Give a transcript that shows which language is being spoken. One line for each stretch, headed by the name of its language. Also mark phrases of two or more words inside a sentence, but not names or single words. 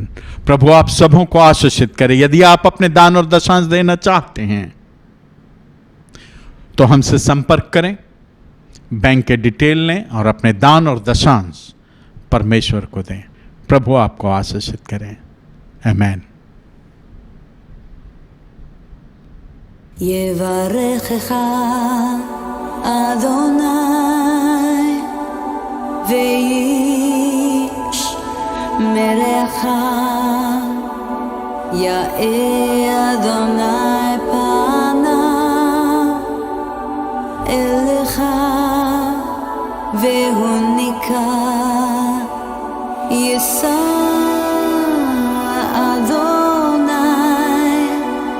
Hindi: प्रभु आप सबों को आशीषित करें। यदि आप अपने दान और दशांश देना चाहते हैं तो हमसे संपर्क करें, बैंक के डिटेल लें और अपने दान और दशांश परमेश्वर को दें। प्रभु आपको आशीषित करें, आमीन।
Hebrew: יברכך אדוני וישמרך, יאר אדוני פניו אליך והוניקה, יישא אדוני